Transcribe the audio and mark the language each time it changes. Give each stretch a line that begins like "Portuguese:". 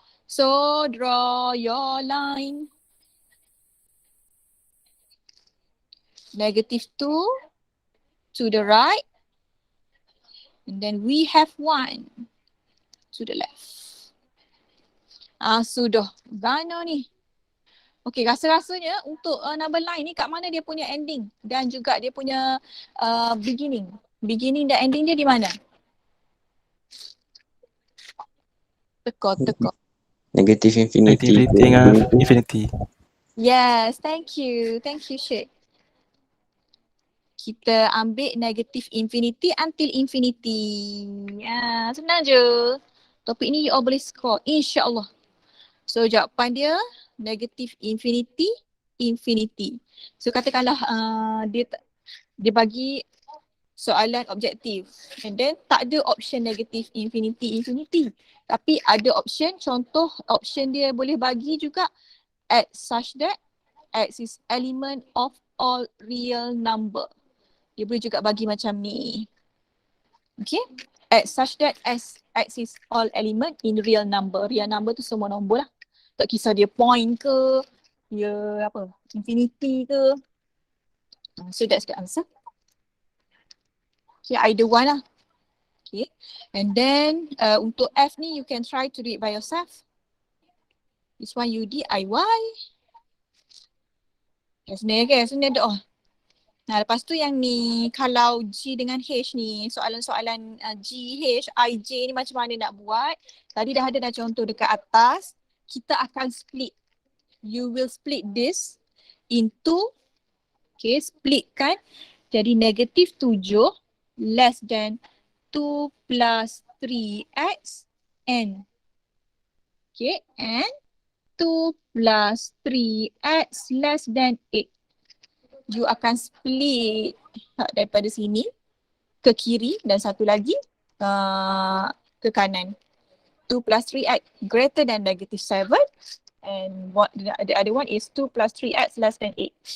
English: So draw your line. -2 to the right. And then we have 1 to the left.
Malay: Sudah. Mana ni? Okay, rasa-rasanya untuk number line ni kat mana dia punya ending dan juga dia punya beginning. Beginning dan ending dia di mana? Teka.
English: Negative infinity.
Malay: Negativity dengan infinity.
English: Yes, thank you. Thank you, Syed.
Malay: Kita ambil
English: negative infinity until infinity.
Malay: Ya, senang je. Topik ni you all boleh score, insya-Allah. So jawapan dia negative infinity, infinity. So katakanlah dia bagi soalan objektif and then tak ada option negative infinity, infinity. Tapi ada option, contoh option dia boleh bagi juga
English: X such that X is element of all real number.
Malay: Dia boleh juga bagi macam ni.
English: Okay. X such that X is all element in real number.
Malay: Real number tu semua nombor lah. Tak kisah dia point ke, dia apa, infinity ke.
English: So that's the answer.
Malay: Okay, either one lah. Okay.
English: And then
Malay: untuk F ni
English: you can try to do it by yourself. This one you DIY.
Malay: Senang ke? Senang dah. Nah, lepas tu yang ni, kalau G dengan H ni, soalan-soalan G, H, I, J ni macam mana nak buat. Tadi dah ada dah contoh dekat atas. Kita akan split.
English: You will split this into, okay, split kan.
Malay: Jadi negatif
English: 7 less than 2 plus 3x n. Okay, and 2 plus 3x less than 8.
Malay: You akan split daripada sini ke kiri dan satu lagi ke kanan.
English: 2 plus 3x greater than negative 7 and the other one is 2 plus 3x less than 8.